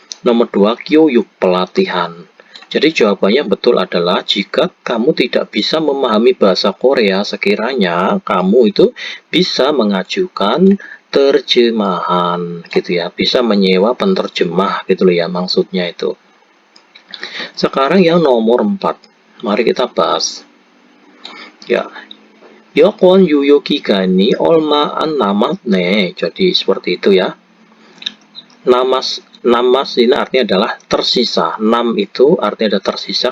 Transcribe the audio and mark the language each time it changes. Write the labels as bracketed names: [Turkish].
[Indonesian] Nomor 2 kyoyuk, pelatihan. Jadi jawabannya betul adalah jika kamu tidak bisa memahami bahasa Korea, sekiranya kamu itu bisa mengajukan terjemahan gitu ya, bisa menyewa penterjemah gitu loh ya maksudnya itu. Sekarang yang nomor 4, mari kita bahas ya. [Korean] 여권 유효 기간이 얼마 안 남았네. [Indonesian] Jadi seperti itu ya. Namas ini artinya adalah tersisa. Nam itu artinya ada tersisa.